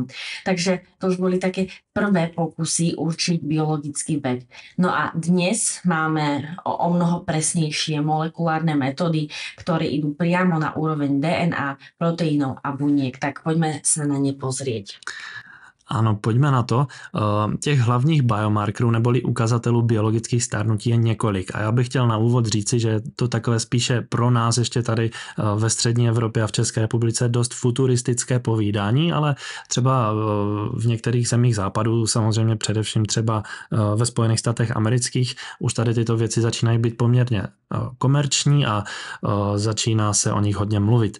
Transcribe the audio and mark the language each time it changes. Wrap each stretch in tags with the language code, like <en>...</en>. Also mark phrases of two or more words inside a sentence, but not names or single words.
<sk>Takže to už boli také prvé pokusy určiť biologický vek. No a dnes máme o mnoho presnejšie molekulárne metódy, ktoré idú priamo na úroveň DNA, proteínov a buniek. Tak poďme sa na ne pozrieť.</sk> <cs>Ano, pojďme na to. Těch hlavních biomarkerů neboli ukazatelů biologických stárnutí je několik. A já bych chtěl na úvod říci, že to takové spíše pro nás ještě tady ve střední Evropě a v České republice dost futuristické povídání, ale třeba v některých zemích západu, samozřejmě především třeba ve Spojených státech amerických, už tady tyto věci začínají být poměrně komerční a začíná se o nich hodně mluvit.</cs>